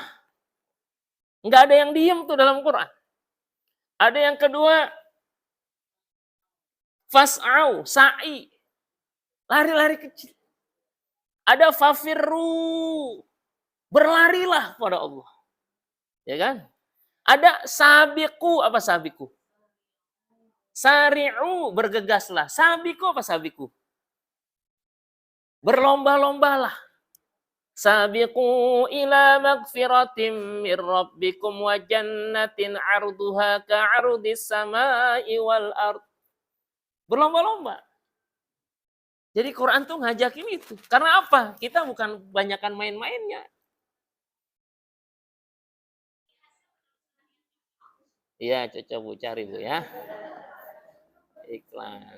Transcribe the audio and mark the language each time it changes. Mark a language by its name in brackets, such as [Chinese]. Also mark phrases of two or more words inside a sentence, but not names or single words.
[Indonesian] Nggak ada yang diem tuh dalam Quran. Ada yang kedua, [Arabic] فاسعوا سعي. [Indonesian] Lari-lari kecil. Ada fafirru, berlarilah pada Allah. Ya kan? Ada sabiqu, apa sabiqu? Sari'u, bergegaslah. Sabiqu apa sabiqu? Berlomba-lombalah. [Arabic] سابقوا إلى مغفرة من ربكم وجنة عرضها كعرض السماء والأرض. [Indonesian] Berlomba-lomba. Jadi Quran tuh ngajakin itu. Karena apa? Kita bukan banyakan main-mainnya. Iya, cocok Bu, cari Bu ya. Iklan.